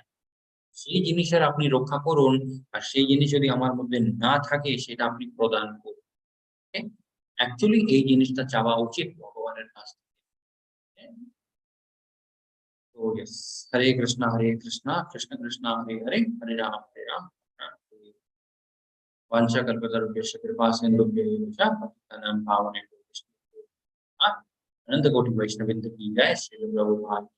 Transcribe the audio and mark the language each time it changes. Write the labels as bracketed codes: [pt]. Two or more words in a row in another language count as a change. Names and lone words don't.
[bn] সেই জিনিসের আপনি রক্ষা করুন, আর সেই জিনিস যদি আমার মধ্যে না থাকে সেটা আপনি প্রদান করুন। অ্যাকচুয়ালি এই জিনিসটা চাওয়া উচিত ভগবানের কাছ থেকে। [sa] Okay? [bn] তো ইয়েস, [sa] हरे कृष्ण कृष्ण कृष्ण हरे हरे, हरे राम हरे राम। वाञ्छाकल्पतरुभ्यश्च कृपासिन्धुभ्यः एव च पतितानां पावनेभ्यो वैष्णवेभ्यो नमः। [hi] अनंत कोटि वैष्णववृंद की जय। श्री प्रभुपाद की